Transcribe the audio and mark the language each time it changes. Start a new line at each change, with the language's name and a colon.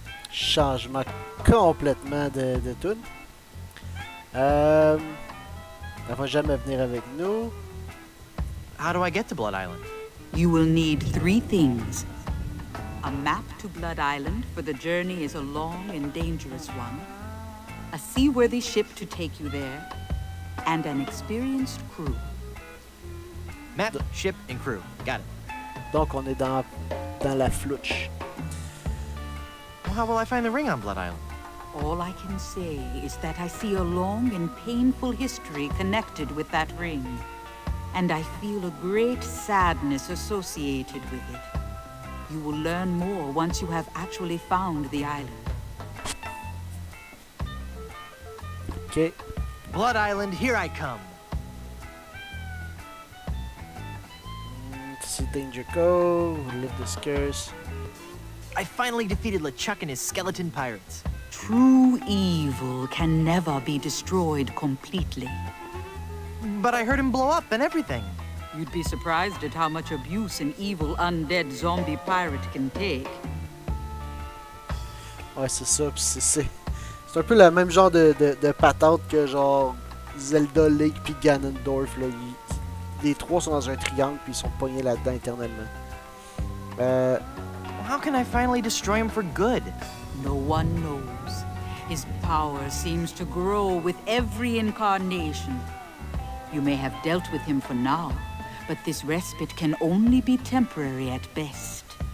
French: Changement complètement de tune. Elle va jamais venir avec nous.
English: How do I get to Blood Island? You will need 3 things. A map to Blood Island, for the journey is a long and dangerous one. A seaworthy ship to take you there. And an experienced crew. Map, ship, and crew. Got it.
French: Donc on est dans la flouche.
English: Well, how will I find the ring on Blood Island? All I can say is that I see a long and painful history connected with that ring. And I feel a great sadness associated with it. You will learn more once you have actually found the island. Ok. Blood Island, here I come. To see Danger Cove, live this curse. I finally defeated LeChuck and his skeleton pirates. True evil can never be destroyed completely. But I heard him blow up and everything. You'd be surprised at how much abuse an evil undead zombie pirate can take.
French: Ouais, c'est ça. Puis c'est un peu le même genre de patente que genre Zelda, Link puis Ganondorf. Là. Les 3 sont dans un triangle puis ils sont pognés là-dedans éternellement.
English: How can I finally destroy him for good? No one knows. His power seems to grow with every incarnation. You may have dealt with him for now, but this respite can only be temporary at best.